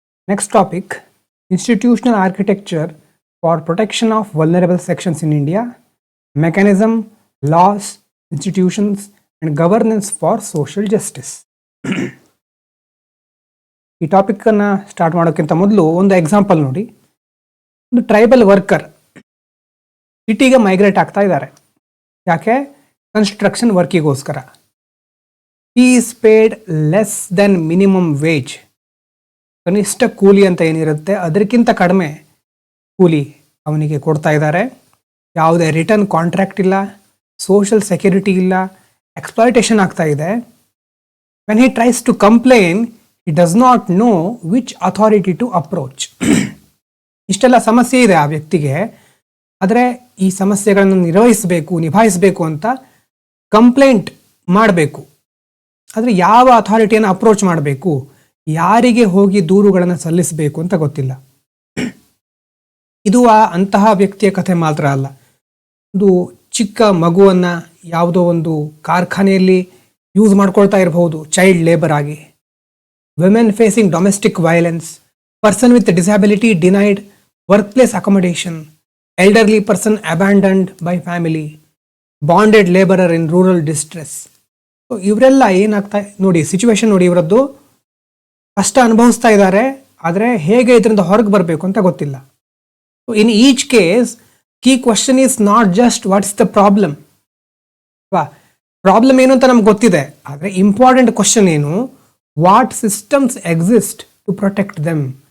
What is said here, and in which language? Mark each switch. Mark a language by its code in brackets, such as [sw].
[en] Next topic, institutional architecture for protection of vulnerable sections in India, mechanism, laws, institutions, and governance for social justice. [kn] ಈ topic ಅನ್ನ start ಮಾಡೋಕ್ಕಿಂತ ಮೊದಲು ಒಂದು example ನೋಡಿ. ಒಂದು tribal worker ಸಿಟಿಗೆ ಮೈಗ್ರೇಟ್ ಆಗ್ತಾ ಇದ್ದಾರೆ. ಯಾಕೆ? Construction ವರ್ಕಿಗೋಸ್ಕರ. [en] he is paid less than minimum wage. [kn] ಕನಿಷ್ಠ ಕೂಲಿ ಅಂತ ಏನಿರುತ್ತೆ ಅದಕ್ಕಿಂತ ಕಡಿಮೆ ಕೂಲಿ ಅವನಿಗೆ ಕೊಡ್ತಾ ಇದ್ದಾರೆ. ಯಾವುದೇ ರಿಟರ್ನ್ ಕಾಂಟ್ರಾಕ್ಟ್ ಇಲ್ಲ, ಸೋಷಿಯಲ್ ಸೆಕ್ಯೂರಿಟಿ ಇಲ್ಲ, ಎಕ್ಸ್ಪ್ಲಾಯಿಟೇಷನ್ ಆಗ್ತಾ ಇದೆ. [en] when he tries to complain, he does not know which authority to approach. [kn] ಇಷ್ಟೆಲ್ಲ ಸಮಸ್ಯೆ ಇದೆ ಆ ವ್ಯಕ್ತಿಗೆ. ಆದರೆ ಈ ಸಮಸ್ಯೆಗಳನ್ನು ನಿಭಾಯಿಸಬೇಕು ಅಂತ ಕಂಪ್ಲೇಂಟ್ ಮಾಡಬೇಕು. ಆದರೆ ಯಾವ ಅಥಾರಿಟಿಯನ್ನು ಅಪ್ರೋಚ್ ಮಾಡಬೇಕು, ಯಾರಿಗೆ ಹೋಗಿ ದೂರುಗಳನ್ನು ಸಲ್ಲಿಸಬೇಕು ಅಂತ ಗೊತ್ತಿಲ್ಲ. ಇದು ಅಂತಹ ವ್ಯಕ್ತಿಯ ಕಥೆ ಮಾತ್ರ ಅಲ್ಲ. ಒಂದು ಚಿಕ್ಕ ಮಗುವನ್ನು ಯಾವುದೋ ಒಂದು ಕಾರ್ಖಾನೆಯಲ್ಲಿ ಯೂಸ್ ಮಾಡ್ಕೊಳ್ತಾ ಇರಬಹುದು ಚೈಲ್ಡ್ ಲೇಬರ್ ಆಗಿ. [en] women facing domestic violence, person with disability denied workplace accommodation, elderly person abandoned by family, bonded laborer in rural distress. [kn] So ಇವರೆಲ್ಲ ಏನಾಗ್ತಾ ನೋಡಿ, ಸಿಚುವೇಶನ್ ನೋಡಿ, ಇವರದ್ದು ಕಷ್ಟ ಅನುಭವಿಸ್ತಾ ಇದ್ದಾರೆ. ಆದರೆ ಹೇಗೆ ಇದರಿಂದ ಹೊರಗೆ ಬರಬೇಕು ಅಂತ ಗೊತ್ತಿಲ್ಲ. [en] So in each case key question is not just what's the problem. [kn] Problem ಏನು ಅಂತ ನಮ್ಗೆ ಗೊತ್ತಿದೆ, ಆದರೆ ಇಂಪಾರ್ಟೆಂಟ್ ಕ್ವಶನ್ ಏನು, [en] What systems exist to protect them.